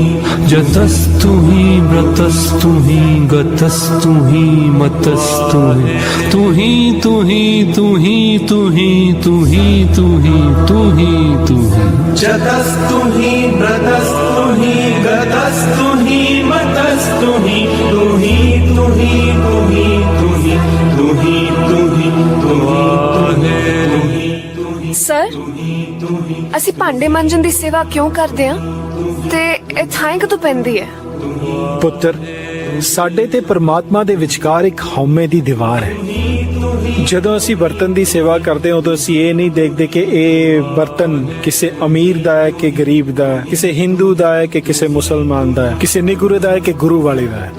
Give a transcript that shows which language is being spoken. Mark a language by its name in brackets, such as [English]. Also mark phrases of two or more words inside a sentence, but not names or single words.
[Hindi] जतस्तु ही व्रतस्तु ही गतस्तु ही मतस्तु ही तू ही तू ही तू ही तू ही तू ही तू ही तू ही तू ही जतस्तु ही व्रतस्तु ही गतस्तु ही मतस्तु ही तू ही तू ही तू ही तू ही तू ही तू ही तू ही [Punjabi] सर ਅਸੀਂ ਭਾਂਡੇ ਮਾਂਜਣ ਦੀ ਸੇਵਾ ਕਿਉਂ ਕਰਦੇ ਆ ਤੇ ਇਹ ਥਾਂ ਕਦੋਂ ਪੈਂਦੀ ਹੈ? ਪੁੱਤਰ ਸਾਡੇ ਤੇ ਪਰਮਾਤਮਾ ਦੇ ਵਿਚਕਾਰ ਇੱਕ ਹਉਮੈ ਦੀ ਦੀਵਾਰ ਹੈ। ਜਦੋਂ ਅਸੀਂ ਬਰਤਨ ਦੀ ਸੇਵਾ ਕਰਦੇ ਹਾਂ ਉਦੋਂ ਅਸੀਂ ਇਹ ਨਹੀਂ ਦੇਖਦੇ ਕਿ ਇਹ ਬਰਤਨ ਕਿਸੇ ਅਮੀਰ ਦਾ ਹੈ ਕਿ ਗਰੀਬ ਦਾ ਹੈ, ਕਿਸੇ ਹਿੰਦੂ ਦਾ ਹੈ ਕਿ ਕਿਸੇ ਮੁਸਲਮਾਨ ਦਾ ਹੈ, ਕਿਸੇ ਨਿਗੁਰੇ ਦਾ ਹੈ ਕਿ ਗੁਰੂ ਵਾਲੇ ਦਾ ਹੈ।